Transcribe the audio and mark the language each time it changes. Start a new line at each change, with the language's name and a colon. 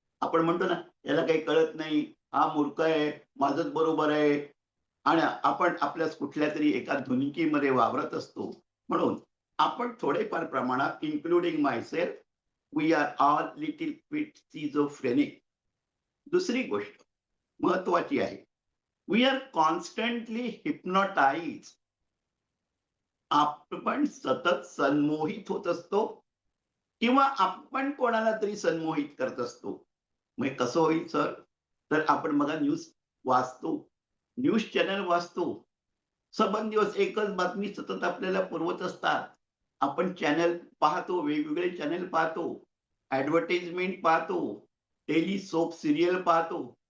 Marathi: आपण म्हणतो ना, याला काही कळत नाही, हा मूर्ख आहे, माझंच बरोबर आहे आणि आपण आपल्याच कुठल्यातरी एका धुनिकीमध्ये वावरत असतो. म्हणून आपण थोडेफार प्रमाणात
English: Including myself, we are all little bit schizophrenic.
Marathi: दुसरी गोष्ट महत्वाची आहे.
English: We are constantly hypnotised.
Marathi: आपण सतत संमोहित होत असतो किंवा आपण कोणाला तरी संमोहित करत असतो. मग हे कसं होईल सर? तर आपण बघा न्यूज वाचतो, न्यूज चॅनल वाचतो. सबंध दिवस एकच बातमी सतत आपल्याला पुरवत असतात. आपण चॅनल पाहतो, वेगवेगळे चॅनल पाहतो, ॲडव्हर्टाइजमेंट पाहतो, टेली सोप सीरियल पाहतो.